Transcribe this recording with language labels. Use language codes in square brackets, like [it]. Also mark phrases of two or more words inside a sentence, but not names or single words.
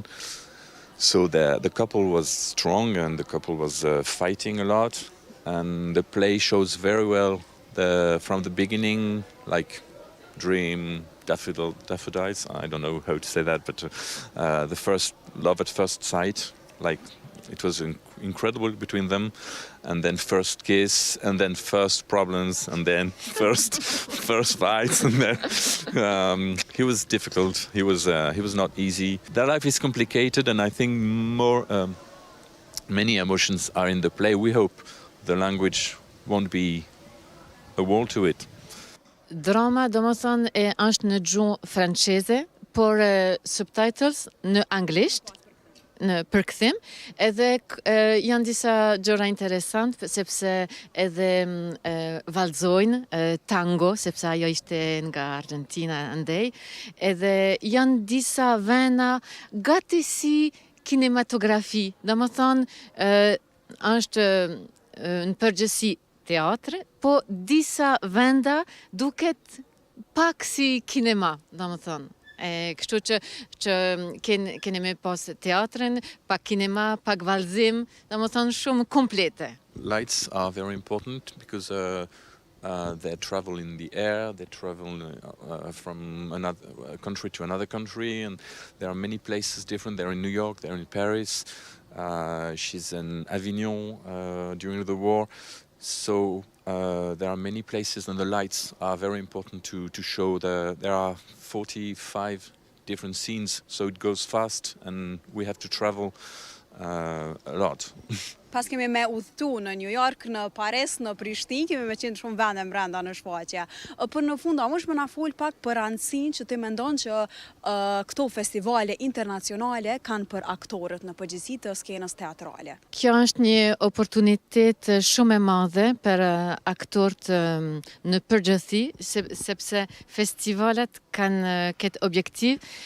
[en] So the couple was strong and the couple was fighting a lot, and the play shows very well from the beginning, like dream, daffodils, I don't know how to say that, but the first love at first sight, like it was incredible between them, and then first kiss, and then first problems, and then first fights, and then he was difficult. He was not easy. Their life is complicated, and I think many emotions are in the play. We hope the language won't be a wall to it. Drama, [sq] domethënë, është në gjuhë franceze, por subtitles në anglisht, në përkthim, edhe janë disa gjëra interesante, sepse edhe vallëzojnë tango, sepse ajo ishte nga Argentina andej, edhe janë disa vena gati si kinematografi, domethënë është në përgjithësi teatre, po disa venda duket pak si kinema, domethënë. Kështu që keni me pas teatrin, pak kinema, pak vallëzim, domethënë shumë komplete. [en] Lights are very important because they travel in the air, they travel from another country to another country, and there are many places different. They're in New York, they're in Paris, she's in Avignon during the war. So there are many places, and the lights are very important to show. There are 45 different scenes, so it goes fast, and we have to travel a lot. [sq] Pas kemi me udhëtu në New York, në Paris, në Prishtinë, kemi me qenë shumë vende brenda në shfaqje. Për në fund, a më na fol pak për rëndësinë që ti mendon që këto festivale internacionale kanë për aktorët në përgjithësi të skenës teatrale? Kjo është një oportunitet shumë e madhe për aktorët në përgjithësi, sepse festivalet kanë këtë objektiv